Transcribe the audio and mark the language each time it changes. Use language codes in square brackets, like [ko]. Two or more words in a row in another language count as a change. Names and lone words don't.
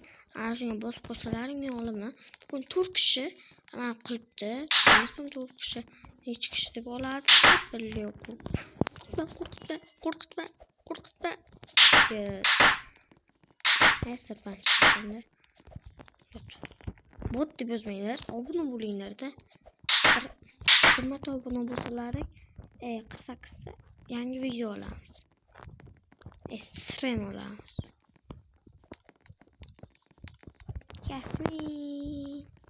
[uz] Ana shunga bosib qo'ysalaring men olaman. Bugun 4 kishi qilibdi. Bilmasam 4 kishi necha kishi deb oladi billi yo'q. Qo'rqitma. [tr] Neyse ben şimdi [uz] bot deb yozmanglar, obuna bo'linglar-da. Hurmat obuna bo'lsalaring, qisa yangi video olamiz. Stream olamiz. Yasmin.